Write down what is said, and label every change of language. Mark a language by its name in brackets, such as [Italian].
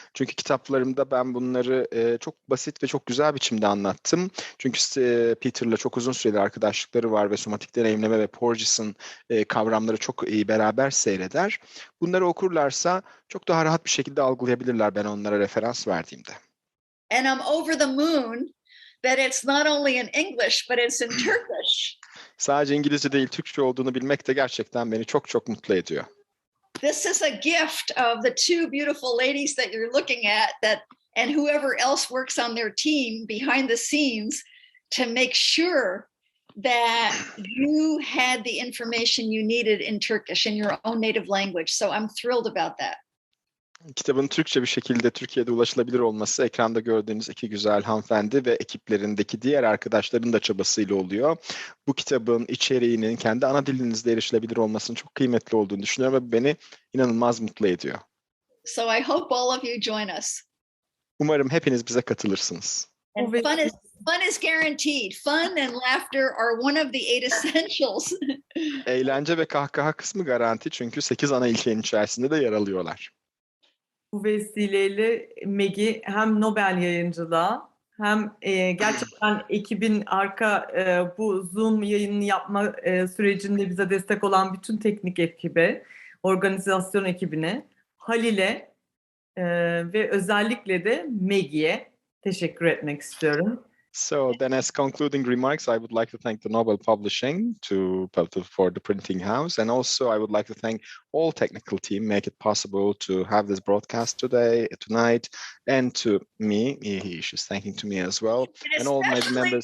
[Turkish] Çünkü kitaplarımda ben bunları çok basit ve çok güzel biçimde anlattım. Çünkü Peter'la çok uzun süreli arkadaşlıkları var ve somatik deneyimleme ve Porges'in kavramları çok iyi beraber seyreder. Bunları okurlarsa çok daha rahat bir şekilde algılayabilirler ben onlara referans verdiğimde. [English] And I'm over the moon that it's not only in English but it's in Turkish. [Turkish] Sadece İngilizce değil, Türkçe olduğunu bilmek de gerçekten beni çok çok mutlu ediyor. [English] This is a gift of the two beautiful ladies that you're looking at, and whoever else works on their team behind the scenes to make sure that you had the information you needed in Turkish, in your own native language. So I'm thrilled about that. [Turkish] Kitabın Türkçe bir şekilde Türkiye'de ulaşılabilir olması ekranda gördüğünüz iki güzel hanımefendi ve ekiplerindeki diğer arkadaşların da çabasıyla oluyor. Bu kitabın içeriğinin kendi ana dilinizde erişilebilir olmasının çok kıymetli olduğunu düşünüyorum ve beni inanılmaz mutlu ediyor. [English] So I hope all of you join us. [Turkish] Umarım hepiniz bize katılırsınız. [English] And fun is guaranteed. Fun and laughter are one of the 8 essentials. [Turkish] Eğlence ve kahkaha kısmı garanti çünkü 8 ana ilkenin içerisinde de yer alıyorlar. Bu vesileyle Maggie hem Nobel yayıncılığa hem gerçekten ekibin bu Zoom yayını yapma sürecinde bize destek olan bütün teknik ekibe, organizasyon ekibine, Halil'e ve özellikle de Maggie'ye teşekkür etmek istiyorum. [English] So then as concluding remarks, I would like to thank the Nobel Publishing for the printing house, and also I would like to thank all technical team make it possible to have this broadcast tonight, and to me, she's thanking to me as well, and all my members.